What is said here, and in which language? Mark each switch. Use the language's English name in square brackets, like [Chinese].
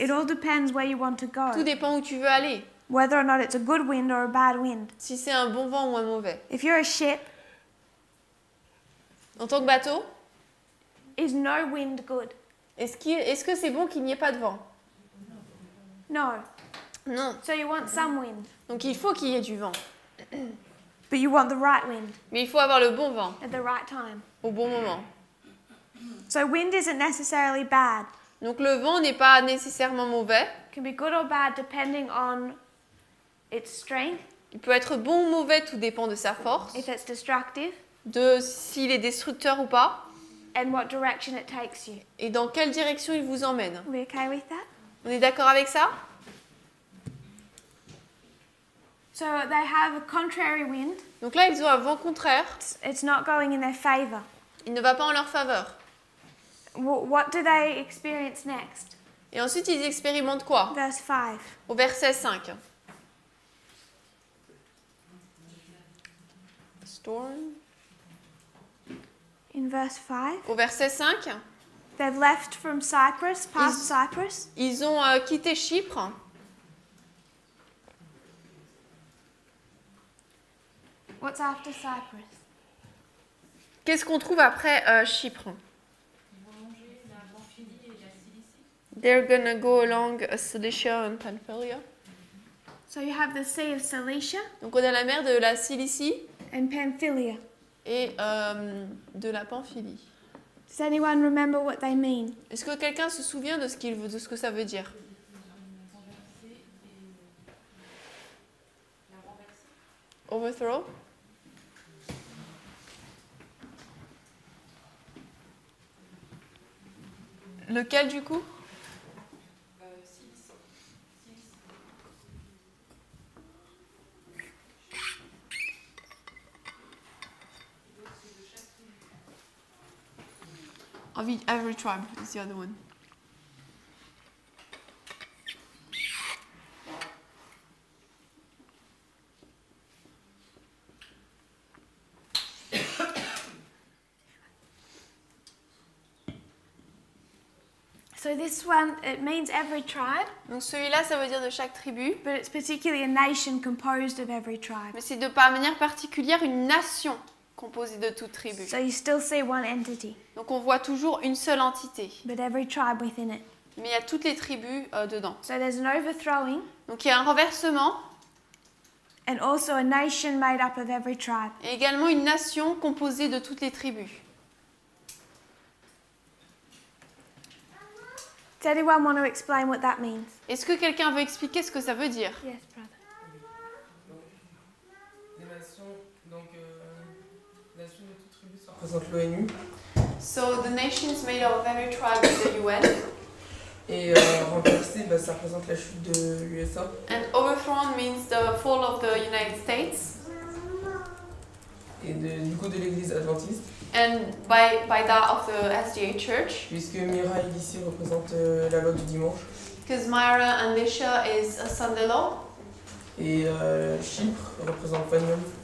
[English] It all depends where you want to [French] Tout [English] go. [French] dépend où tu veux aller. [English] Whether or not it's a good wind or a bad wind. [French] Si c'est un bon vent ou un mauvais. [English] If you're a ship, [French] En tant que bateau, [English] is no wind good? [French] est-ce que c'est bon qu'il n'y ait pas de vent? [English] No. [French] Non. [English] So you want some wind, [French] Donc il faut qu'il y ait du vent. [English] but you want the right wind [French] Mais il faut avoir le bon vent [English] at the right time. [French] au bon moment. [English] So wind isn't necessarily bad. [French] Donc le vent n'est pas nécessairement mauvais. [English] It can be good or bad depending on its strength, [French] Il peut être bon ou mauvais, tout dépend de sa force, [English] if it's destructive, [French] de s'il est destructeur ou pas, [English] and what direction it takes you. [French] et dans quelle direction il vous emmène. [English] Are we okay with that? [French] On est d'accord avec ça? [English] So they have a contrary wind. [French] Donc là, ils ont un vent contraire. [English] It's not going in their favor. [French] Il ne va pas en leur faveur. [English] What do they experience next? [French] Et ensuite, ils expérimentent quoi? [English] Verse 5. [French] Au verset 5. [English] storm. In verse 5, [French] Au verset 5, [English] they've left from Cyprus, past Cyprus. [French] ils ont quitté Chypre. [English] What's after Cyprus? [French] Qu'est-ce qu'on trouve après Chypre? [English] They're gonna go along Cilicia and Pamphylia. So you have the Sea of Cilicia [French] Donc on a la mer de la Cilicie [English] and Pamphylia. [French] et de la Pamphylie. [English] Does anyone remember what they mean? [French] Est-ce que quelqu'un se souvient de ce que ça veut dire? [English] Overthrow? [French] Lequel du coup? [English] Of every tribe is the other one. So this one, it means every tribe, [French] Donc celui-là, ça veut dire de chaque tribu, [English] but it's particularly a nation composed of every tribe. [French] mais c'est de par manière particulière une nation composée de toutes tribus. [English] So you still see one entity, [French] Donc on voit toujours une seule entité, [English] but every tribe within it. [French] mais il y a toutes les tribus dedans. [English] So there's an overthrowing [French] Donc il y a un renversement [English] and also a nation made up of every tribe. [French] et également une nation composée de toutes les tribus. [English] Does anyone want to explain what that means? [French] Est-ce que quelqu'un veut expliquer ce que ça veut dire? [English] Yes, brother. [French] Les nations, donc, nations de toutes tribus, ça représente l'ONU. [English] So the nations made up of every tribe is the UN, [French] Et renversé, bah, ça représente la chute de l'USA. [English] and overthrown means the fall of the United States, [French] Et du coup de l'église adventiste. [English] and by that of the SDA Church, [French] Puisque Mira et Lycie représentent la loi du dimanche. [English] because Myra and Lisha is a Sunday law, [French] Et Chypre représente Panium.